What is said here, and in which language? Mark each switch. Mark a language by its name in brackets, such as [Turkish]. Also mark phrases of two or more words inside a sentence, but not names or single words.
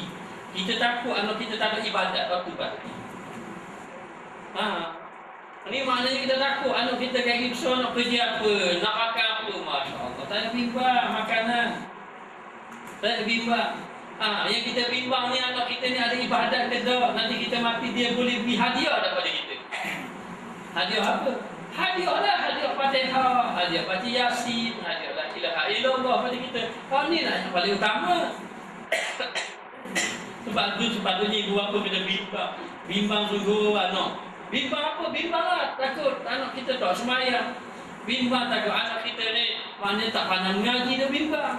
[Malay] Kita takut anak kita tak ada ibadat waktu pagi. Ini maknanya kita takut anak kita kaki besar nak kerja apa, nak makan apa, [Arabic] ما شاء الله. [Malay] Tak ada bimbang makanan. Tak ada bimbang. Yang kita bimbang ni anak kita ni ada ibadat ke tak? Nanti kita mati dia boleh beri hadiah daripada kita. Hadiah apa? Hadiah lah, hadiah Fatihah, hadiah baca Yasin, hadiah [Arabic] لا إله إلا الله [Malay] pada kita. Ni lah yang paling utama. Sebab tu sepatutnya ibu bapa kena bimbang. Bimbang sungguh anak. Bimbang apa? Bimbang lah. Takut anak kita tak semayang. Bimbang takut anak kita ni mana tak pandang mengaji, dia bimbang.